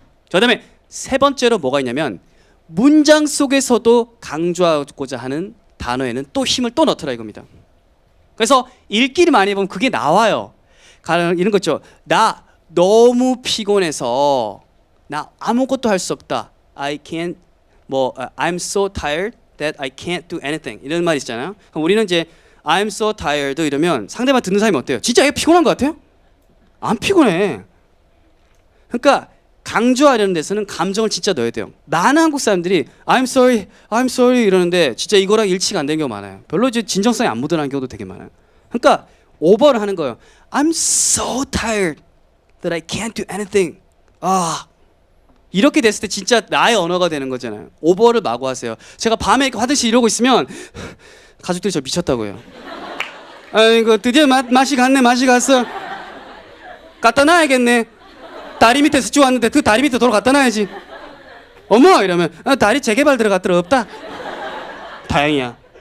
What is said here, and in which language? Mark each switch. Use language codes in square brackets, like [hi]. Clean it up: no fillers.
[ko] 그다음에 세 번째로 뭐가 있냐면 문장 속에서도 강조하고자 하는 단어에는 또 힘을 또 넣더라 이겁니다. 그래서 읽기를 많이 해보면 그게 나와요. 이런 거 있죠. 나 너무 피곤해서 나 아무것도 할 수 없다. [en] I can't I'm so tired that I can't do anything [ko] 이런 말 있잖아요. 그럼 우리는 이제 [en] I'm so tired [ko] 이러면 상대방 듣는 사람이 어때요? 진짜 얘 피곤한 것 같아요? 안 피곤해. 그러니까 강조하려는 데서는 감정을 진짜 넣어야 돼요. 많은 한국 사람들이 [en] I'm sorry [ko] 이러는데 진짜 이거랑 일치가 안 되는 경우가 많아요. 별로 이제 진정성이 안 묻어나는 경우도 되게 많아요. 그러니까 오버를 하는 거예요. [en] I'm so tired that I can't do anything. [ko] 이렇게 됐을 때 진짜 나의 언어가 되는 거잖아요. 오버를 마구 하세요. 제가 밤에 화장실 이러고 있으면 가족들이 저 미쳤다고 해요. 아이고 드디어 맛이 갔어. 갖다 놔야겠네. 다리 밑에서 주웠는데 그 다리 밑에 도로 갖다 놔야지. 어머 이러면 다리 재개발 들어갔더라. 없다. 다행이야.